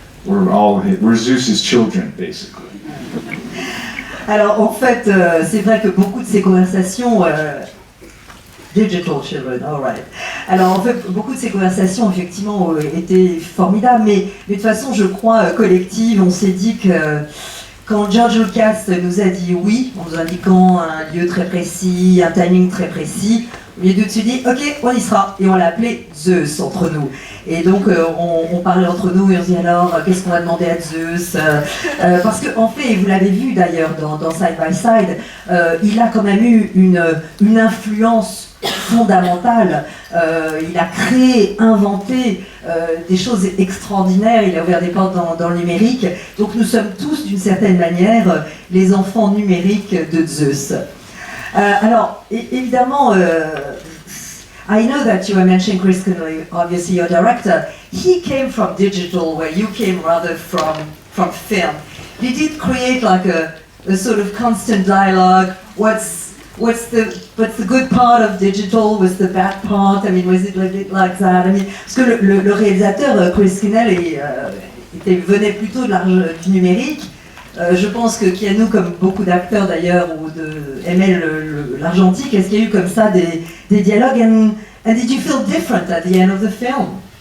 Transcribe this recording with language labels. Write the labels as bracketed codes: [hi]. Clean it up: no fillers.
[en] We're Zeus's children, basically. [fr] Alors en fait, c'est vrai que beaucoup de ces conversations, [en] digital children, all right. [fr] Alors en fait, beaucoup de ces conversations effectivement étaient formidables, mais de toute façon, je crois collective, on s'est dit que quand George Lucas nous a dit oui, en nous indiquant un lieu très précis, un timing très précis, les deux se dit ok, on y sera, et on l'a appelé Zeus entre nous. Et donc on parlait entre nous et on se dit alors qu'est-ce qu'on va demander à Zeus, parce qu'en fait, et vous l'avez vu d'ailleurs dans Side by Side, il a quand même eu une influence fondamentale. Il a créé, inventé des choses extraordinaires, il a ouvert des portes dans le numérique. Donc nous sommes tous d'une certaine manière les enfants numériques de Zeus. Alors évidemment, [en] I know that you were mentioning Chris Connolly, obviously your director. He came from digital, where you came rather from film. Did it create like a sort of constant dialogue? What's the good part of digital? What's the bad part? I mean, was it a bit like that? I mean, [fr] parce que le réalisateur Chris Connolly venait plutôt du numérique. Je pense que Keanu, comme beaucoup d'acteurs d'ailleurs, aimait l'argentique. Est-ce qu'il y a eu comme ça des dialogues? [en] And did you feel different at the end of the film?